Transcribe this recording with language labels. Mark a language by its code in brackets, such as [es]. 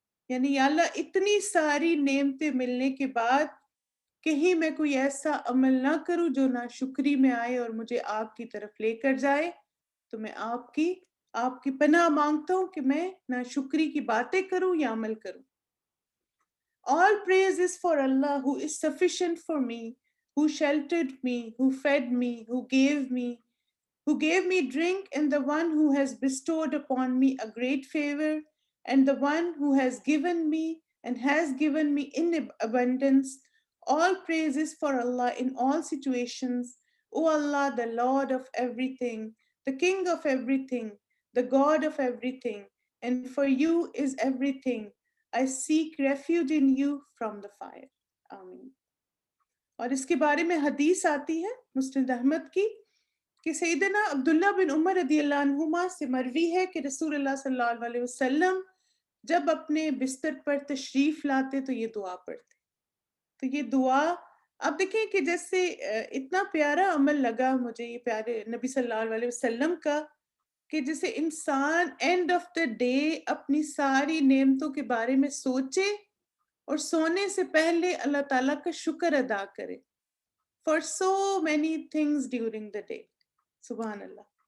[ur] یعنی یا اللہ اتنی ساری نعمتیں ملنے کے بعد کہیں میں کوئی ایسا عمل نہ کروں جو ناشکری میں آئے اور مجھے آپ کی طرف لے کر جائے. تو میں آپ کی آپ کی پناہ مانگتا ہوں کہ میں ناشکری کی باتیں کروں یا عمل کروں. [en] All praise is for Allah who is sufficient for me, who sheltered me, who fed me, who gave me drink, and the one who has bestowed upon me a great favor, and the one who has given me and has given me in abundance. All praise is for Allah in all situations. O Allah, the Lord of everything, the King of everything, the God of everything, and for you is everything. I seek refuge in you from the fire. [ur] آمین. اور اس کے بارے میں حدیث آتی ہے مسند احمد کی کہ سیدنا عبداللہ بن عمر رضی اللہ عنہما سے مروی ہے کہ رسول اللہ صلی اللہ علیہ وسلم جب اپنے بستر پر تشریف لاتے تو یہ دعا پڑھتے. تو یہ دعا آپ دیکھیں کہ جیسے اتنا پیارا عمل لگا مجھے یہ پیارے نبی صلی اللہ علیہ وسلم کا کہ جسے انسان [en] end of the day [ur] اپنی ساری نعمتوں کے بارے میں سوچے اور سونے سے پہلے اللہ تعالیٰ کا شکر ادا کرے [en] For so many things during the day. [ur] سبحان اللہ.